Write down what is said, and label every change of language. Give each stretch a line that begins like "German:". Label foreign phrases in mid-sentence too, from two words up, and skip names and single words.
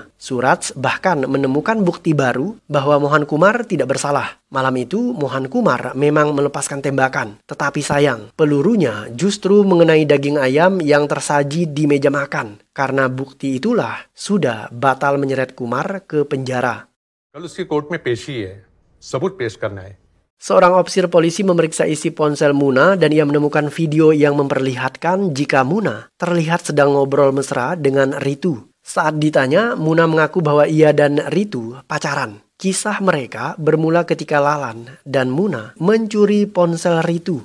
Indonesian: Suraj bahkan menemukan bukti baru bahwa Mohan Kumar tidak bersalah. Malam itu, Mohan Kumar memang melepaskan tembakan. Tetapi sayang, pelurunya justru mengenai daging ayam yang tersaji di meja makan. Karena bukti itulah, Suda batal menyeret Kumar ke penjara.
Hindi: कल उसकी कोर्ट में पेशी है, सबूत पेश करना है.
Indonesian: Seorang ofisir polisi memeriksa isi ponsel Muna dan ia menemukan video yang memperlihatkan jika Muna terlihat sedang ngobrol mesra dengan Ritu. Saat ditanya, Muna mengaku bahwa ia dan Ritu pacaran. Kisah mereka bermula ketika Lalan dan Muna mencuri ponsel Ritu.